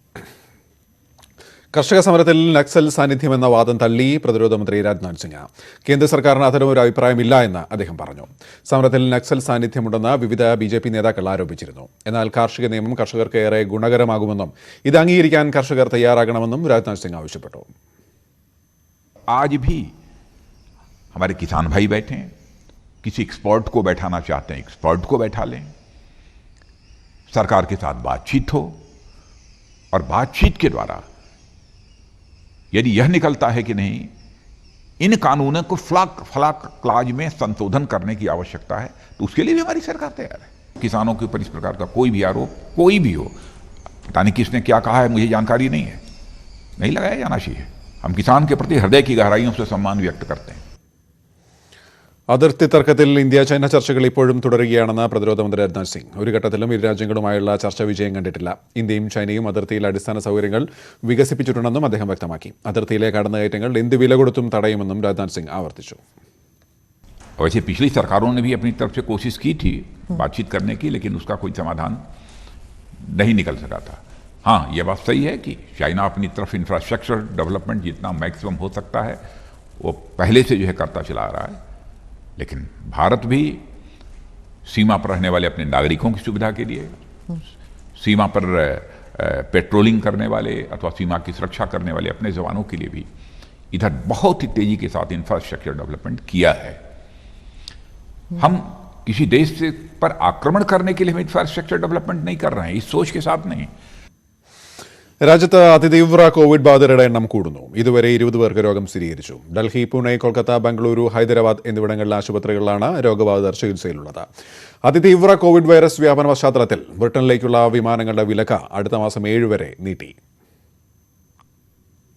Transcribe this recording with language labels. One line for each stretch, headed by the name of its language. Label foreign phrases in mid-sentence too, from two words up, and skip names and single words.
Malayalam: കർഷക സമരത്തിൽ നക്സൽ സാന്നിധ്യമെന്ന വാദം തള്ളി പ്രതിരോധ മന്ത്രി രാജ്നാഥ് സിംഗ്. കേന്ദ്ര സർക്കാരിന് അത്തരമൊരു അഭിപ്രായമില്ല എന്ന് അദ്ദേഹം പറഞ്ഞു. സമരത്തിൽ നക്സൽ സാന്നിധ്യമുണ്ടെന്ന് വിവിധ BJP നേതാക്കൾ ആരോപിച്ചിരുന്നു. എന്നാൽ കാർഷിക നിയമം കർഷകർക്ക് ഏറെ ഗുണകരമാകുമെന്നും ഇത് അംഗീകരിക്കാൻ കർഷകർ തയ്യാറാകണമെന്നും രാജ്നാഥ് സിംഗ് ആവശ്യപ്പെട്ടു.
Hindi: आज भी हमारे किसान भाई बैठे हैं, किसी एक्सपर्ट को बैठाना चाहते हैं, एक्सपर्ट को बैठा लें, सरकार के साथ बातचीत हो और बातचीत के द्वारा यदि यह निकलता है कि नहीं इन कानूनों को फलाक क्लाज में संशोधन करने की आवश्यकता है, तो उसके लिए भी हमारी सरकार तैयार है. किसानों के ऊपर इस प्रकार का कोई भी आरोप कोई भी हो, पता नहीं किसने क्या कहा है, मुझे जानकारी नहीं है, नहीं लगाया जाना चाहिए. हम किसान के प्रति हृदय की गहराइयों से सम्मान व्यक्त करते हैं.
Malayalam: അതിർത്തി തർക്കത്തിൽ ഇന്ത്യ ചൈന ചർച്ചകൾ ഇപ്പോഴും തുടരുകയാണെന്ന് പ്രതിരോധ മന്ത്രി രാജ്നാഥ് സിംഗ്. ഒരു ഘട്ടത്തിലും ഇരു രാജ്യങ്ങളുമായുള്ള ചർച്ച വിജയം കണ്ടിട്ടില്ല. ഇന്ത്യയും ചൈനയും അതിർത്തിയിൽ അടിസ്ഥാന സൗകര്യങ്ങൾ വികസിപ്പിച്ചിട്ടുണ്ടെന്നും അദ്ദേഹം വ്യക്തമാക്കി. അതിർത്തിയിലെ കടന്നുകയറ്റങ്ങൾ എന്ത് വില കൊടുത്തും തടയുമെന്നും രാജ്നാഥ് സിംഗ് ആവർത്തിച്ചു.
Hindi: वैसे पिछली सरकारों ने भी अपनी तरफ से कोशिश की थी बातचीत करने की, लेकिन उसका कोई समाधान नहीं निकल सका था. हाँ, ये बात सही है कि चाइना अपनी तरफ इंफ्रास्ट्रक्चर डेवलपमेंट जितना मैक्सिमम हो सकता है वो पहले से जो है करता चला आ रहा है. लेकिन भारत भी सीमा पर रहने वाले अपने नागरिकों की सुविधा के लिए, सीमा पर पेट्रोलिंग करने वाले अथवा सीमा की सुरक्षा करने वाले अपने जवानों के लिए भी इधर बहुत ही तेजी के साथ इंफ्रास्ट्रक्चर डेवलपमेंट किया है. हम किसी देश से पर आक्रमण करने के लिए हम इंफ्रास्ट्रक्चर डेवलपमेंट नहीं कर रहे हैं, इस सोच के साथ नहीं.
Malayalam: രാജ്യത്ത് അതിതീവ്ര കോവിഡ് ബാധിതരുടെ എണ്ണം കൂടുന്നു. ഇതുവരെ 20 പേർക്ക് രോഗം സ്ഥിരീകരിച്ചു. ഡൽഹി, പൂനെ, കൊൽക്കത്ത, ബംഗളൂരു, ഹൈദരാബാദ് എന്നിവിടങ്ങളിലെ ആശുപത്രികളിലാണ് രോഗബാധിതർ ചികിത്സയിലുള്ളത്. അതിതീവ്ര കോവിഡ് വൈറസ് വ്യാപന പശ്ചാത്തലത്തിൽ ബ്രിട്ടനിലേക്കുള്ള വിമാനങ്ങളുടെ വിലക്ക് അടുത്ത മാസം 7 വരെ നീട്ടി.